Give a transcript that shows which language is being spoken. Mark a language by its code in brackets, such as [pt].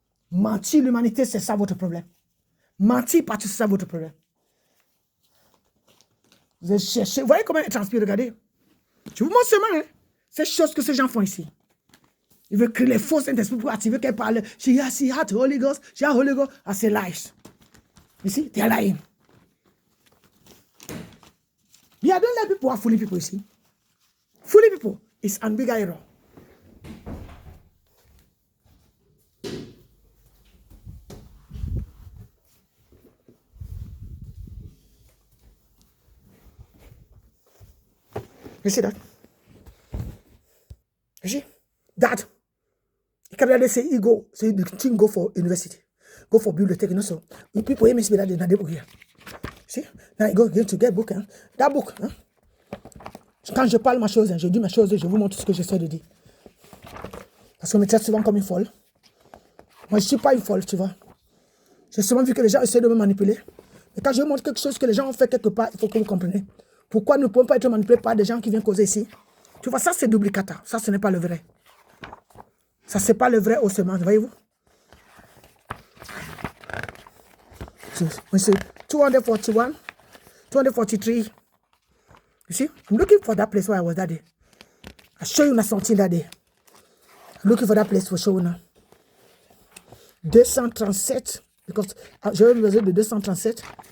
[fr] Mentir l'humanité, c'est ça votre problème. Mentir partout, c'est ça votre problème. Vous cherchez, vous voyez comment il transpire, regardez. Je vous montre seulement hein, ces choses que ces gens font ici. Ils veulent créer les faux Saint-Esprit pour attirer qu'elle parle. [en] She had Holy Ghost, she had Holy Ghost. I say lies. You see, they are lying. Yeah, don't let people who are fooling people, you see. Fooling people is a big error. You see that? You see? That. You can say you go, so the thing go for university. Go for bibliothèque, you know, so. People hear me speak that in the book here. See? Now you go to get book, hein? That book, hein? [fr] Quand je parle ma chose, hein, je dis ma chose, je vous montre ce que j'essaie de dire. Parce qu'on me traite souvent comme une folle. Moi, je ne suis pas une folle, tu vois. J'ai souvent vu que les gens essaient de me manipuler. Mais quand je vous montre quelque chose que les gens ont fait quelque part, il faut que vous compreniez. Pourquoi nous ne pouvons pas être manipulés par des gens qui viennent causer ici? Tu vois, ça c'est duplicata. Ça, ce n'est pas le vrai. Ça, ce n'est pas le vrai haussement, voyez-vous? C'est 241, 243. [en] You see? I'm looking for that place where I was that day. I show you something that day. I'm looking for that place for show now. 237. [fr] Because j'avais besoin de 237.